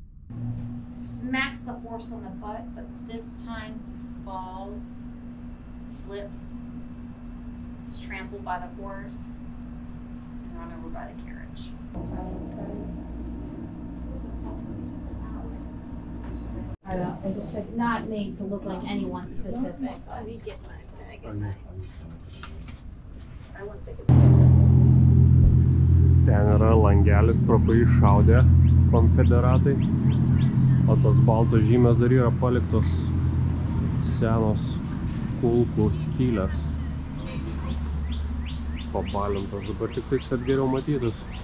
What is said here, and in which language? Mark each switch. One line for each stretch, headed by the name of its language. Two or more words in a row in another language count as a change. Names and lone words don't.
English: Smacks the horse on the butt, but this time he falls, slips, is trampled by the horse, and run over by the carriage. It's not made to look like anyone specific. Let me get my bag and I want to take a
Lithuanian: Ten yra langelis, pro kurį šaudė konfederatai, o tos baltos žymės dar yra paliktos senos kulkų skylės. Pabalintos, dabar tik tais, kad geriau matytis.